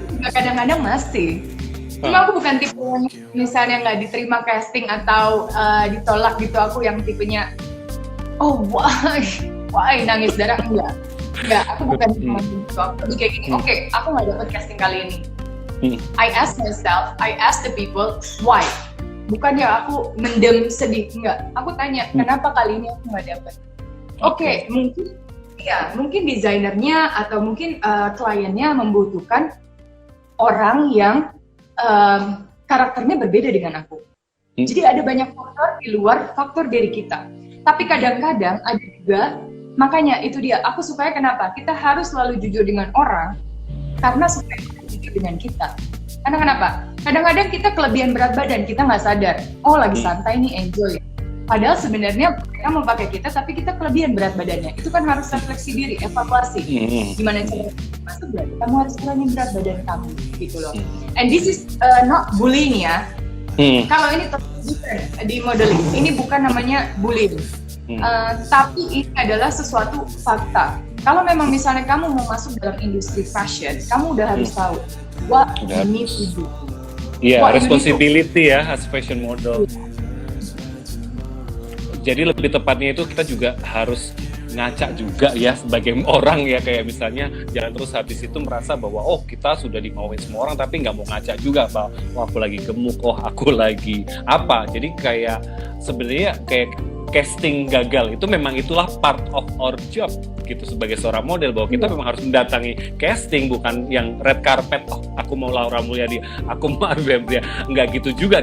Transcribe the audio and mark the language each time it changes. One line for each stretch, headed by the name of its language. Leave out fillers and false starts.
Indonesian: Kadang-kadang masih. Cuma aku bukan tipe yang misalnya nggak diterima casting atau ditolak gitu. Aku yang tipenya
English: oh why
Indonesian: nangis darah, enggak, aku bukan tipe gitu. Aku lebih kayak gini, oke, aku nggak dapet casting kali ini.
English: I ask myself, I ask the people why.
Indonesian: Bukan ya aku mendem sedih, enggak. Aku tanya kenapa kali ini aku nggak dapet. Oke, mungkin desainernya atau mungkin kliennya membutuhkan orang yang karakternya berbeda dengan aku. Jadi ada banyak faktor di luar faktor dari kita. Tapi kadang-kadang ada juga, makanya itu dia, aku sukanya kenapa? Kita harus selalu jujur dengan orang, karena supaya jujur dengan kita. Karena kenapa? Kadang-kadang kita kelebihan berat badan, kita nggak sadar. Oh lagi santai nih, enjoy. Padahal sebenarnya mereka mau pakai kita, tapi kita kelebihan berat badannya. Itu kan harus refleksi diri, evaluasi. Gimana cara masuk berarti kamu harus kurangin berat badan kamu, gitu loh.
English: And this is not bullying ya.
Indonesian: Kalau ini different di modeling, ini bukan namanya bullying. Tapi ini adalah sesuatu fakta. Kalau memang misalnya kamu mau masuk dalam industri fashion, kamu udah harus tahu
English: what you need to do. Iya, responsibility ya as fashion model.
Indonesian: Jadi lebih tepatnya itu kita juga harus ngaca juga ya sebagai orang ya, kayak misalnya jangan terus habis itu merasa bahwa oh kita sudah dimauin semua orang tapi nggak mau ngaca juga bahwa oh aku lagi gemuk, oh aku lagi apa. Jadi kayak sebenarnya kayak casting gagal itu memang itulah
English: part of our job
Indonesian: gitu sebagai seorang model, bahwa kita memang harus mendatangi casting, bukan yang red carpet oh aku mau Laura Mulyadi, aku mau Arvia, nggak gitu juga.